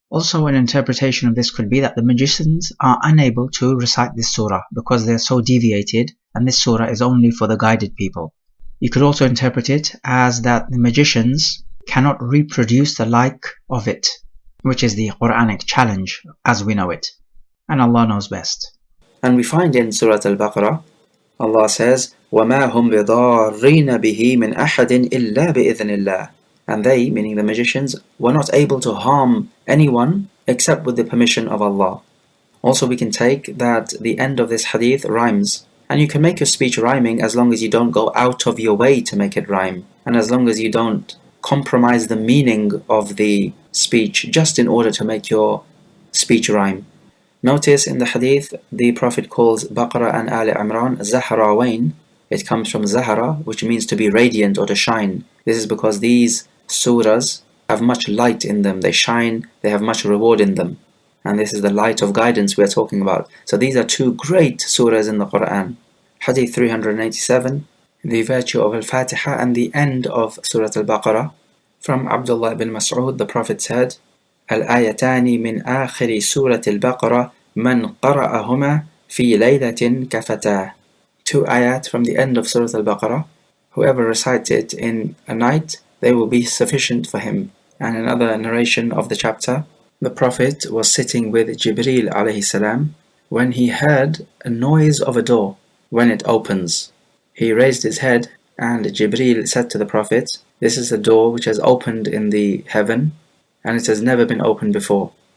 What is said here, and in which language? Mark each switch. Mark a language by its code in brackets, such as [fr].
[en] Also, an interpretation of this could be that the magicians are unable to recite this surah because they are so deviated, and this surah is only for the guided people. You could also interpret it as that the magicians cannot reproduce the like of it, which is the Quranic challenge as we know it. And Allah knows best. And we find in Surah Al-Baqarah, Allah says, [ar] وَمَا هُمْ بِضَارِّينَ بِهِ مِنْ أَحَدٍ إِلَّا بِإِذْنِ اللَّهِ. [en] And they, meaning the magicians, were not able to harm anyone except with the permission of Allah. Also we can take that the end of this hadith rhymes. And you can make your speech rhyming as long as you don't go out of your way to make it rhyme. And as long as you don't compromise the meaning of the speech just in order to make your speech rhyme. Notice in the hadith, the Prophet calls Baqarah and Ali Imran Zahrawain. It comes from Zahra, which means to be radiant or to shine. This is because these surahs have much light in them. They shine, they have much reward in them. And this is the light of guidance we are talking about. So these are two great surahs in the Quran. Hadith 387, the virtue of Al-Fatiha and the end of Surah Al-Baqarah. From Abdullah ibn Mas'ud, the Prophet said, [ar] الآيتان من آخر سورة البقرة من قرأهما في ليلة كفتاه. [en] Two ayat from the end of Surah Al-Baqarah. Whoever recites it in a night, they will be sufficient for him. And another narration of the chapter, the Prophet was sitting with Jibreel alayhi salam when he heard a noise of a door when it opens. He raised his head and Jibreel said to the Prophet, this is a door which has opened in the heaven and it has never been opened before.